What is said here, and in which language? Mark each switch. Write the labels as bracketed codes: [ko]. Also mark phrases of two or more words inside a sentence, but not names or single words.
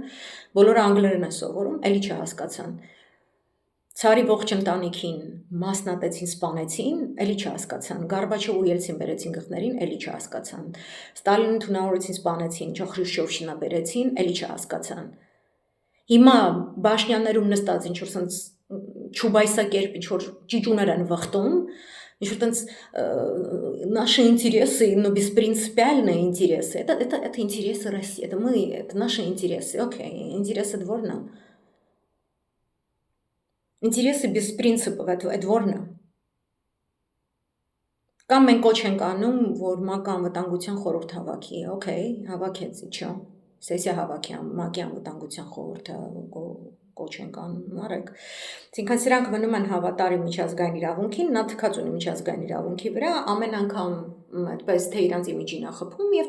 [hy] բոլորը անգլերեն են սովորում, էլի չհասկացան։ Ցարի ողջ ընտանիքին մասնատեցին, սպանեցին, էլի չհասկացան։ Գորբաչով ու Ելցին բերեցին գլխներին, էլի չհասկացան։ Ստալինին թունավորեցին, սպանեցին, Խրուշչովշինա բերեցին, էլի չհասկացան։ Հիմա բաշնյաններում նստած ինչ որ sense չուբայսակերպ ինչ որ ճիճուներ են վխտում, ինչ որ տենց [ru] наши интересы, но беспринципиальные интересы. Это интересы России, это мы, это наши интересы. Окей, интересы дворна. Интересы без принципов, это дворна. [hy] Կամ մենք կոչ ենք անում, որ ՄԱԿ-ը անվտանգության խորհուրդ հավաքի, օքեյ, հավաքեց, իչո։ Սեսիա հավաքի ՄԱԿ-ի անվտանգության խորհուրդը կոչ ենք անում, արեք։ Այսինքն սրանք մնում են հավատարիմ միջազգային իրավունքին, նա թքած ունի միջազգային իրավունքի վրա, ամեն անգամ այդպես թե իրանց իմիջին է խփում եւ